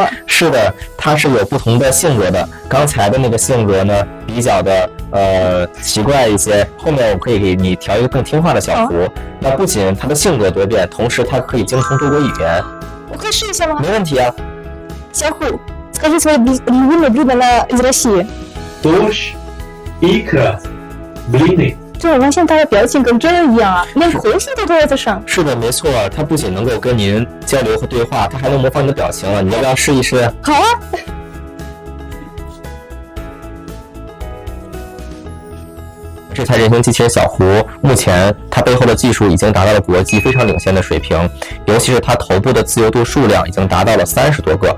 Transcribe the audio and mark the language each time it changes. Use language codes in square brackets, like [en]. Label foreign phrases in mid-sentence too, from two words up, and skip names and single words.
[zh] 是的，他是有不同的性格的。刚才的那个性格呢，比较的奇怪一些。后面我可以给你调一个更听话的小胡。那不仅他的性格多变，同时他可以精通多国语言。我可以试一下吗？没问题啊。 [ru] 小胡 ，скажи свои любимые блюда из России. Борщ, икра, блины. [zh] 这我发现他的表情跟真人一样啊，连口水都在这上。是的，没错，他不仅能够跟您交流和对话，他还能模仿你的表情啊！你要不要试一试？好啊。这台人形机器人小胡，目前它背后的技术已经达到了国际非常领先的水平，尤其是它头部的自由度数量已经达到了30多个。